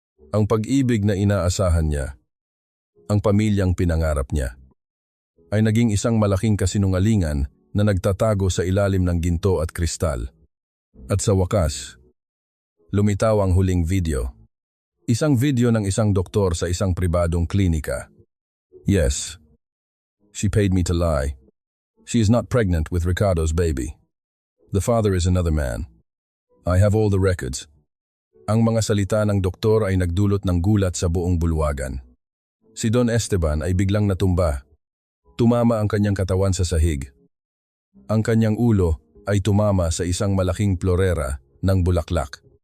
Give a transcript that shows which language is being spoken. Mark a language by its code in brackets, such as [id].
[tl] Ang pag-ibig na inaasahan niya, ang pamilyang pinangarap niya, ay naging isang malaking kasinungalingan na nagtatago sa ilalim ng ginto at kristal. At sa wakas, lumitaw ang huling video. Isang video ng isang doktor sa isang pribadong klinika. [en] Yes, she paid me to lie. She is not pregnant with Ricardo's baby. The father is another man. I have all the records. [tl] Ang mga salita ng doktor ay nagdulot ng gulat sa buong bulwagan. Si Don Esteban ay biglang natumba. Tumama ang kanyang katawan sa sahig. Ang kanyang ulo ay tumama sa isang malaking plorera ng bulaklak.